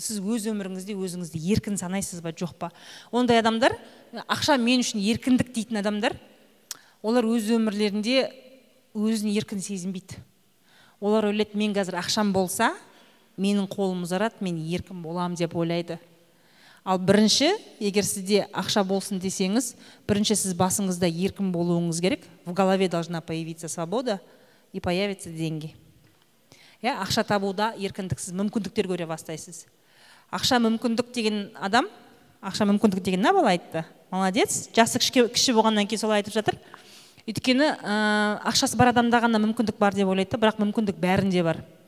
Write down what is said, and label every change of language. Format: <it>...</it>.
<kk>Сіз өз өміріңізде өзіңізді еркін санайсыз ба, жоқ па? Ондай адамдар, ақша мен үшін еркіндік дейтін адамдар, олар өз өмірлерінде өзін еркін сезінбейді. Олар ойлайды, мен қазір ақшам болса, менің қолым ұзарады, мен еркін болам деп ойлайды. Ал бірінші, егер сізде ақша болсын десеңіз, бірінші сіз басыңызда еркін болуыңыз керек.</kk> <ru>В голове должна появиться свобода и появится деньги.</ru> <kk>Ақша табуда еркіндіксіз мүмкіндіктер көре бастайсыз. Ақша мүмкіндік деген адам, ақша мүмкіндік деген не бала айтты? Молодец, жасы кіші болғаннан кейін солай айтып жатыр. Өйткені ақшасы бар адамда ғана мүмкіндік бар деп ойлайды, бірақ мүмкіндік бәрінде бар.</kk>